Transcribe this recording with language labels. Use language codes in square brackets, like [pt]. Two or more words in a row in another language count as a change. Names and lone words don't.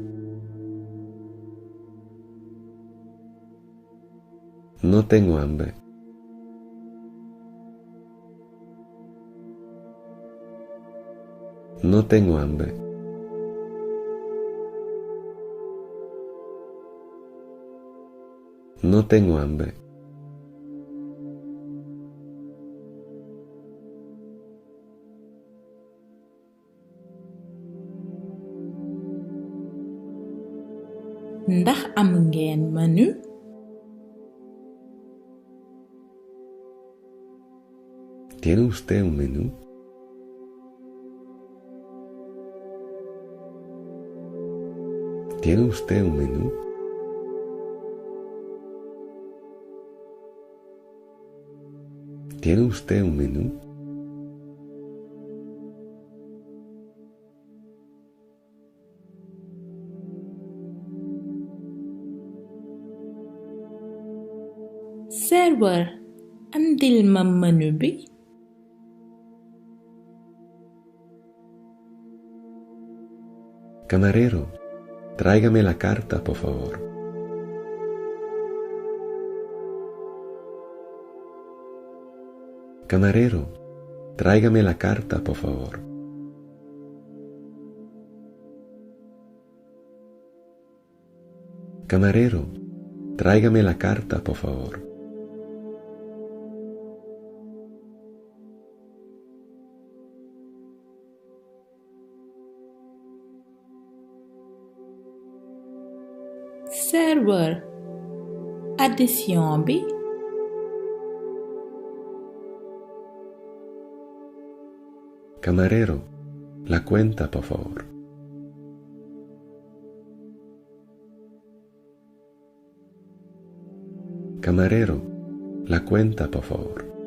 [es] No tengo hambre. No tengo hambre. No tengo hambre. [wo] Ndax am ngeen menu? [es] ¿Tiene usted un menú? ¿Tiene usted un menú? ¿Tiene usted un menú? [wo] Serveur, andil ma menu bi. [es] Camarero, tráigame la carta, por favor. Camarero, tráigame la carta, por favor. Camarero, tráigame la carta, por favor. [wo] Serveur, addition bi. [es] Camarero, la cuenta, por favor. Camarero, la cuenta, por favor.